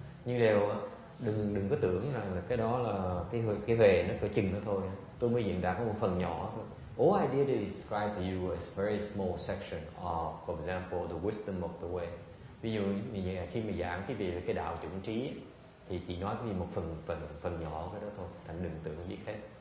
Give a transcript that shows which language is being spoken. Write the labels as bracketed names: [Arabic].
[Vietnamese] Nhưng đều đừng có tưởng rằng là cái đó là cái huệ nó cỡ chừng đó thôi. Tôi mới diễn đạt một phần nhỏ thôi. [English] All I did is describe to you a very small section of, for example, the wisdom of the way. [Vietnamese] Ví dụ khi mà giảng cái về cái đạo chuẩn trí thì chỉ nói cái một phần nhỏ cái đó thôi, thành đừng tưởng biết hết.